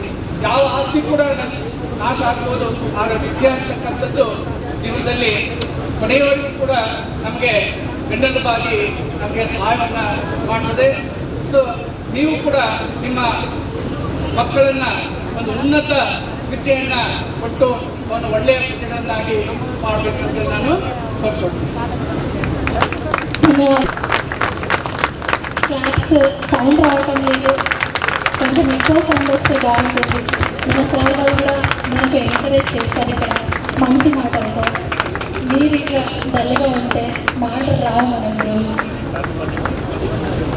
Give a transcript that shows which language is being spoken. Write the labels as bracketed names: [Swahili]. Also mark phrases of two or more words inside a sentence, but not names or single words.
[Kannada] ಯಾವ ಆಸ್ತಿ ಕೂಡ ನಾಶ ಆಗ್ಬೋದು, ಆಗ ವಿದ್ಯೆ ಅಂತಕ್ಕಂಥದ್ದು ಜೀವನದಲ್ಲಿ ಕೊನೆಯವರೆಗೂ ಕೂಡ ನಮಗೆ ಬೆನ್ನೆಲುಬಾಗಿ ನಮಗೆ ಸಹಾಯವನ್ನು ಮಾಡ್ತದೆ. ಸೊ ನೀವು ಕೂಡ ನಿಮ್ಮ ಮಕ್ಕಳನ್ನು ಒಂದು ಉನ್ನತ ವಿದ್ಯೆಯನ್ನು ಕೊಟ್ಟು ಒಂದು ಒಳ್ಳೆಯ ವಿದ್ಯೆಯನ್ನಾಗಿ ಮಾಡಬೇಕು ಅಂತ ನಾನು ಕೋರ್ಕೊಳ್ತೀನಿ. [English] claps sound [Telugu] రావటం లేదు, కొంచెం ఎక్కువ సౌండ్ వస్తే బాగుంటుంది. మన సార్ వాళ్ళు కూడా మనకు ఎంకరేజ్ చేస్తారు ఇక్కడ మంచి మాటలతో. మీరు ఇట్లా డల్గా ఉంటే మాటలు రావు మనకు రోజు.